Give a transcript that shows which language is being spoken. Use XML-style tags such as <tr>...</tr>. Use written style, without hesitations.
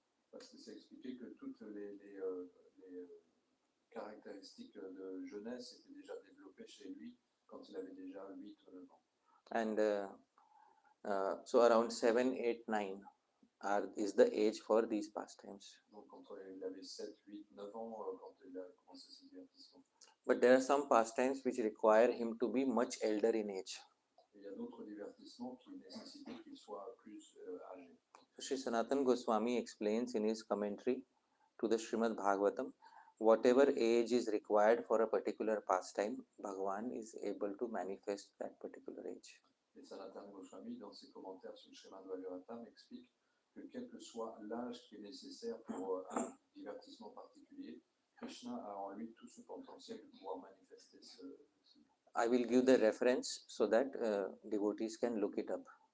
<fr>Parce que c'est expliqué que toutes les caractéristiques de jeunesse étaient déjà développées chez lui quand il avait déjà 8 ou 9 ans.</fr> <en>And so around 7, 8, 9 is the age for these pastimes.</en> <fr>Donc quand il avait 7, 8, 9 ans, quand il a commencé ses divertissements.</fr> <en>But there are some pastimes which require him to be much elder in age.</en> <fr>Il y a d'autres divertissements qui nécessitaient qu'il soit plus âgé.</fr> <en>Sri Sanatana Goswami explains in his commentary to the Srimad Bhagavatam, whatever age is required for a particular pastime, Bhagavan is able to manifest that particular age.</en> <fr>Et Sanatana Goswami, dans ses commentaires sur le Srimad Bhagavatam, explique que quel que soit l'âge qui est nécessaire pour un divertissement particulier, Krishna a en lui tout ce potentiel de pouvoir manifester ce.</fr> <en>I will give the reference so that devotees can look it up.</en>